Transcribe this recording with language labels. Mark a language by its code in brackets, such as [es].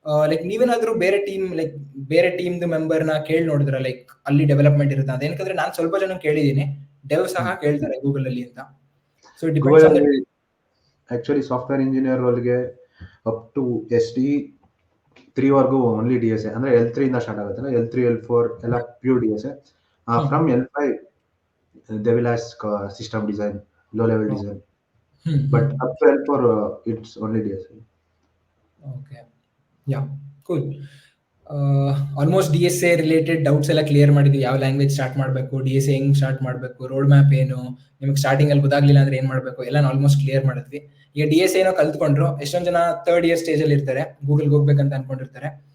[kn] Like ನೀವೇನಾದ್ರೂ ಬೇರೆ team member ನ ಕೇಳಿ ನೋಡಿದ್ರ ಲೈಕ್ ಅಲ್ಲಿ ಡೆವಲಪ್ಮೆಂಟ್ ಇರುತ್ತೆ ಅದೇನಂದ್ರೆ ನಾನು ಸ್ವಲ್ಪ ಜನ ಕೇಳಿದೀನಿ, ಡೆವ್ ಸಹ ಕೇಳ್ತಾರೆ ಗೂಗಲ್ ಅಲ್ಲಿ ಅಂತ. [en] so depends on [kn] actually software engineer ರೋಲ್ಗೆ up to SD3 ವರ್ಗೂ only DSA ಅಂದ್ರೆ L3 ಇಂದ ಸ್ಟಾರ್ಟ್ ಆಗುತ್ತೆ. [en] L3 L4 [kn] ಎಲ್ಲ pure [en] DSA. From L5 they will ask system design, low level design, but up to L4 it's only DSA. Okay, yeah, cool. [kn] Almost DSA related doubts ಎಲ್ಲ clear ಮಾಡಿದ್ವಿ. ಯಾವ language start ಮಾಡಬೇಕು, DSA ಹೆಂಗ್ start ಮಾಡಬೇಕು, road map ಏನು, ನಿಮಗೆ starting ಅಲ್ಲಿ ಗೊತ್ತಾಗ್ಲಿಲ್ಲ ಅಂದ್ರೆ ಏನ್ ಮಾಡಬೇಕು ಎಲ್ಲ ಆಲ್ಮೋಸ್ಟ್ ಕ್ಲಿಯರ್ ಮಾಡಿದ್ವಿ. ಈಗ DSA ಏನೋ ಕಲ್ತ್ಕೊಂಡ್ರು, ಎಷ್ಟೊಂದ್ ಜನ ಥರ್ಡ್ ಇಯರ್ ಸ್ಟೇಜ್ ಅಲ್ಲಿ ಇರ್ತಾರೆ, ಗೂಗಲ್ಗೆ ಹೋಗ್ಬೇಕಂತ ಅನ್ಕೊಂಡಿರ್ತಾರೆ.